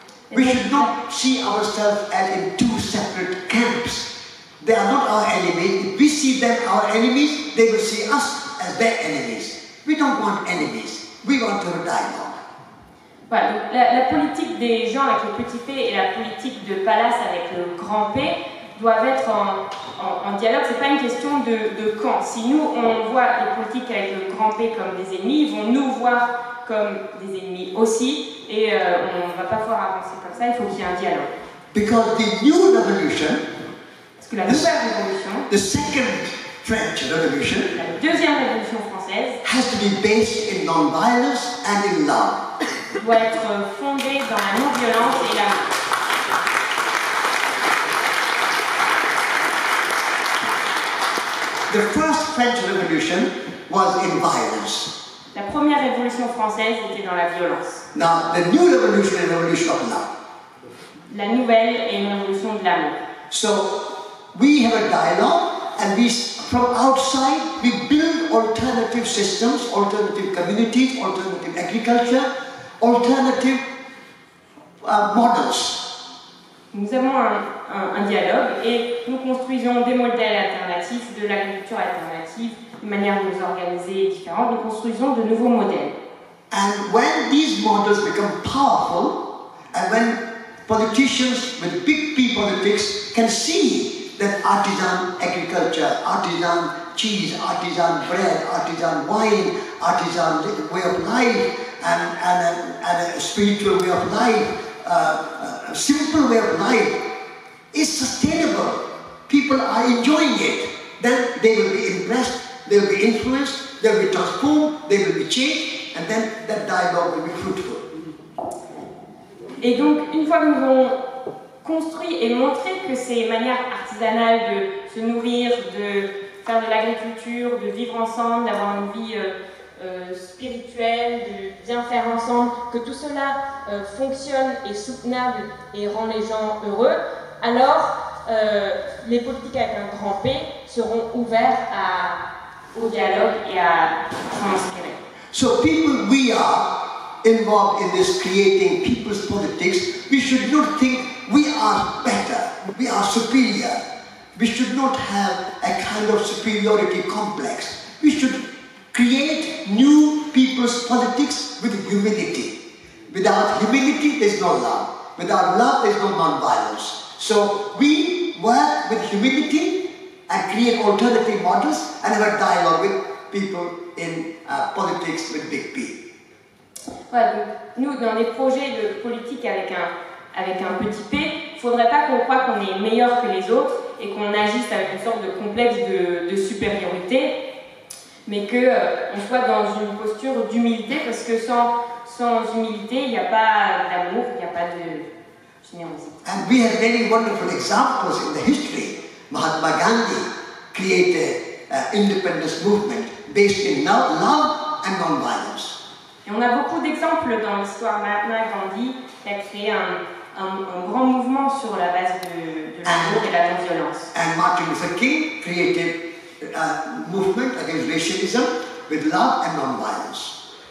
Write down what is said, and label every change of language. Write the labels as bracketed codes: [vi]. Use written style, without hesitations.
[en] We should not see ourselves as in two separate camps. They are not our enemies. If we see them our enemies, they will see us as their enemies. We don't want enemies. We want to have a dialogue. [fr] Voilà, donc la politique des gens avec le petit p et la politique de Palace avec le grand P doivent être en dialogue. C'est pas une question de camp. Si nous, on voit les politiques avec le grand P comme des ennemis, ils vont nous voir comme des ennemis aussi, et on ne va pas pouvoir avancer comme ça, il faut qu'il y ait un dialogue. [en] Because the new revolution, [fr] Parce que la nouvelle révolution, [en] the second French Revolution, [fr] la deuxième révolution française, [en] has to be based in non-violence and in love. [fr] doit être fondée dans la non-violence et l'amour. [en] The first French Revolution was in violence. [fr] La première révolution française était dans la violence. [en] Now, the new revolution is a revolution of love. [fr] La nouvelle est une révolution de l'amour. [en] So, we have a dialogue, and from outside, we build alternative systems, alternative communities, alternative agriculture, alternative models. [fr] Nous avons un dialogue et nous construisons des modèles alternatifs, de l'agriculture alternative, une manière de nous organiser différente. Nous construisons de nouveaux modèles. [en] And when these models become powerful, and when politicians with big P politics can see that artisan agriculture, artisan cheese, artisan bread, artisan wine, artisan way of life, and a spiritual way of life, a simple way of life is sustainable. People are enjoying it. Then they will be impressed, they will be influenced, they will be transformed, they will be changed, and then that dialogue will be fruitful. [fr] Et donc, une fois que nous avons construit et montré que ces manières artisanales de se nourrir, de faire de l'agriculture, de vivre ensemble, d'avoir une vie spirituelle, de bien faire ensemble, que tout cela fonctionne, est soutenable et rend les gens heureux, alors les politiques avec un grand P seront ouverts au dialogue et à s'en inspirer. [en] So people we are involved in this creating people's politics, we should not think we are better, we are superior. We should not have a kind of superiority complex. We should create new people's politics with humility. Without humility, there is no love. Without love, there is no non-violence. So we work with humility and create alternative models and have a dialogue with people in politics with big P. [fr] Voilà, donc nous, dans les projets de politique avec un petit P, il ne faudrait pas qu'on croie qu'on est meilleur que les autres et qu'on agisse avec une sorte de complexe de supériorité, mais qu'on soit dans une posture d'humilité, parce que sans humilité, il n'y a pas d'amour, il n'y a pas de générosité. [en] And we have many wonderful examples in the history. Mahatma Gandhi created an independence movement based in love and non-violence. [fr] Et on a beaucoup d'exemples dans l'histoire. Mahatma Gandhi a créé un grand mouvement sur la base de l'amour et la non-violence. [en] And Martin Luther King created a movement against racialism with love and non-violence.